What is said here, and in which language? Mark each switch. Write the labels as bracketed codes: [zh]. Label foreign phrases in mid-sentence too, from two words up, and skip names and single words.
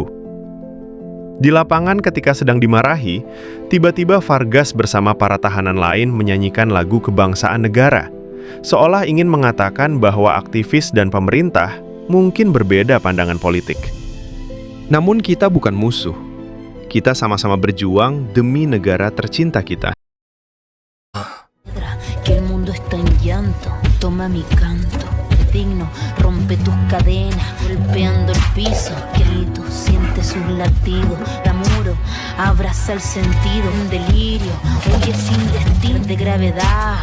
[id] Di lapangan ketika sedang dimarahi, tiba-tiba Vargas bersama para tahanan lain menyanyikan lagu kebangsaan negara, seolah ingin mengatakan bahwa aktivis dan pemerintah mungkin berbeda pandangan politik. Namun kita bukan musuh. Kita sama-sama berjuang demi negara tercinta kita. [es] Que el mundo está en llanto, toma mi canto. Digno, rompe tus cadenas, golpeando el piso. Grito, siente sus latidos. La muro, abraza el sentido. Un delirio, huye sin destino de gravedad.